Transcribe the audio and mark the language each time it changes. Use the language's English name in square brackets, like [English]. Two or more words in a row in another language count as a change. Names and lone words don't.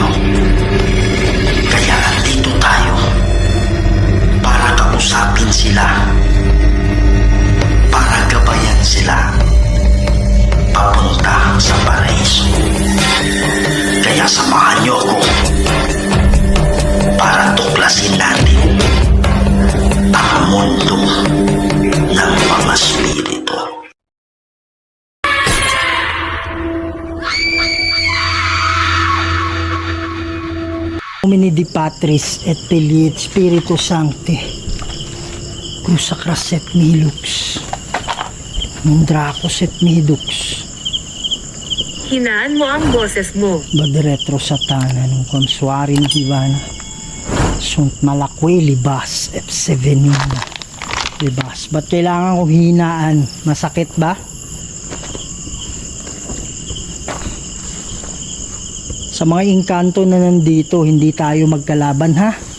[Filipino] Kaya andito tayo para kausapin sila, para gabayan sila papunta sa paraiso. Kaya samahan niyo ako para tuklasin natin ang mundo ng mga spirito. [Latin] Domini di Patris et Filii et Spiritus Sancti. Crucifix et Nihilux. Mundracus et Nihidux. [Filipino] Hinaan mo ang boses mo. [Latin] Badretro Satana nung Consuarin Divana. Sunt Malaque Libas et Sevenina. Libas. [Filipino] Ba't kailangan kong hinaan? Masakit ba? Sa mga engkanto na nandito, hindi tayo magkalaban, ha?